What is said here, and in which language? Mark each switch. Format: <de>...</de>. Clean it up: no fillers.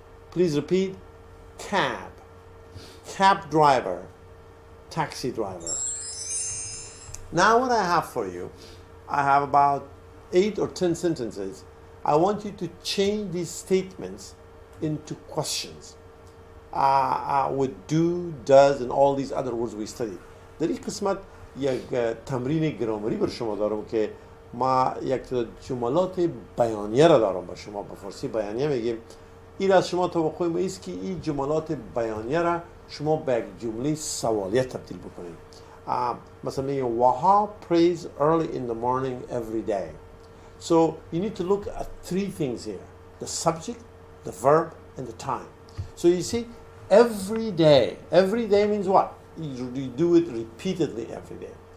<en>Please repeat: cab, cab driver, taxi driver. Now what I have for you, I have about 8 or 10 sentences. I want you to change these statements into questions with do, does, and all these other words we studied.</en> <fa>در این قسمت یک تمرین گرامری بر شما دارم که ما یک جملات بیانیه را دارم. با شما به فارسی بیانیه میگیم. این از شما توقع ما است که این جملات بیانیه را شما به یک جمله سوالیه تبدیل بکنید. مثلا میگیم</fa> <en>Waha prays early in the morning every day. So you need to look at 3 things here: the subject, the verb, and the time. So you see, every day. Every day means what? You do it repeatedly every day.</en>